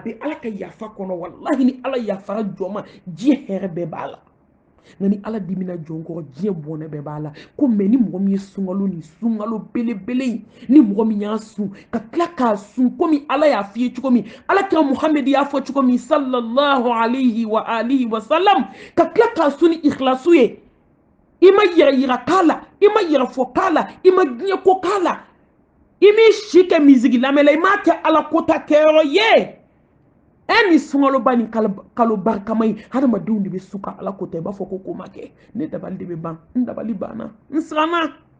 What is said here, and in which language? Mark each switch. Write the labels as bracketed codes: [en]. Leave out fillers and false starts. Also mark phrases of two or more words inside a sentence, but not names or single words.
[bm] bɛ ala ka yafa kɔnɔ walahi ni ala yafara jɔn ma diɲɛ hɛrɛ bɛɛ b'a la nka ni ala dimina jɔn kɔrɔ diɲɛ bɔnɛ bɛɛ b'a la ko mɛ ni mɔgɔ min ye sunkalo ni sunkalo belebele in ni mɔgɔ min y'a sun ka tila k'a sun komi ala y'a f'i ye cogo min ala kira Muhammad y'a fɔ cogo min [ar] صلى الله عليه وآله وسلم [bm] ka tila k'a sun ni ikhlasu ye i ma yɛrɛ yira k'a la i ma yɛrɛ fɔ k'a la i ma diɲɛ ko k'a la i m'i si kɛ misigi lamɛn la i m'a kɛ ala kota kɛyɔrɔ ye ni sunkaloba ni kalo barikama ye hadamadenw de bɛ su ka ala kota i b'a fɔ ko ma kɛ ne dabali de bɛ ban n dabali banna n siranna